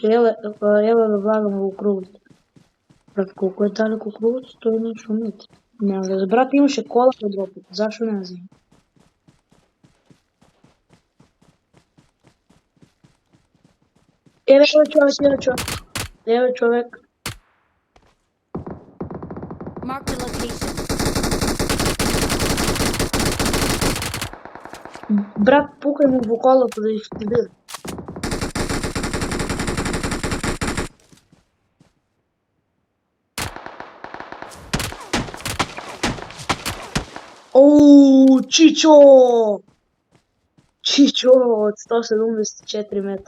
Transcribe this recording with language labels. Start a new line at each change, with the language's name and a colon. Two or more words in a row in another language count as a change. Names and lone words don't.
Macedonian: Еле да влагаме во кругот. Брат, колку е далеко кругот, 100 метри. Нема везе. Брат, имаше кола под дропот. Зашо не знам? Еве човек.
English: Marked a location.
Macedonian: Брат, пукај му во колото да експлодира. Чичо од 174 метра.